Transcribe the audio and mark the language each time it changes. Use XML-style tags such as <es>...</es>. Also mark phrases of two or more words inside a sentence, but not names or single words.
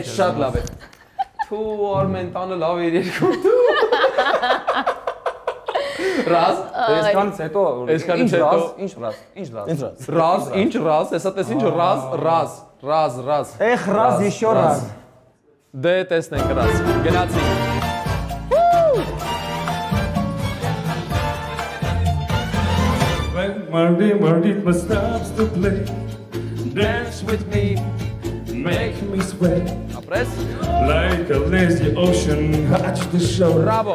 <hy>Էդ շատ լավ է։ Թու Արմեն տանը լավ էր երգում դու։ Ռազ, Այսքանից հետո ինչ ռազ։ Ռազ, ինչ ռազ, հեսա տես ինչ ռազ։ Էխ,</hy> <ru>раз, еще раз։</ru> <hy>Դե տեսնենք ռազ, գնացինք։</hy> <en>When my rhythm stops to play, dance with me, make me sweat.</en> <hy>Ապրես։</hy> <en>Like a lazy ocean, watch the show.</en> <hy>Bravo.</hy>